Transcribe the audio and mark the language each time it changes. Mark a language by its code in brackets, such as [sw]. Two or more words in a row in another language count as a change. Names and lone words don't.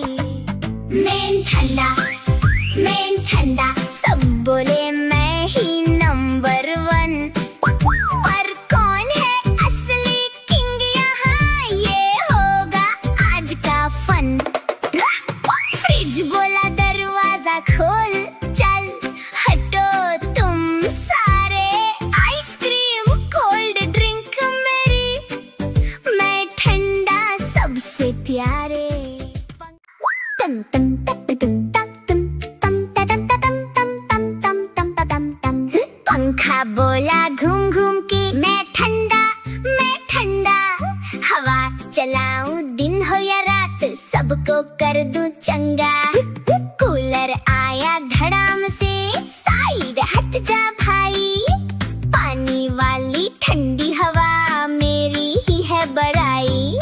[hi] मैं ठंडा सब बोले मैं ही नंबर 1, पर कौन है असली किंग यहाँ ये होगा आज का फन। फ्रिज बोला दरवाजा खोल चल हटो तुम सारे, [en] ice cream cold drink [hi] मेरी, मैं ठंडा सबसे प्यारे। तम तम तप तुम तम तम तम तम तम तम तम तम तम। पंखा बोला घूम घूम के मैं ठंडा हवा चलाऊं दिन हो या रात सबको कर दूं चंगा। कूलर आया धड़ाम से साइड हट जा भाई, पानी वाली ठंडी हवा मेरी ही है बड़ाई।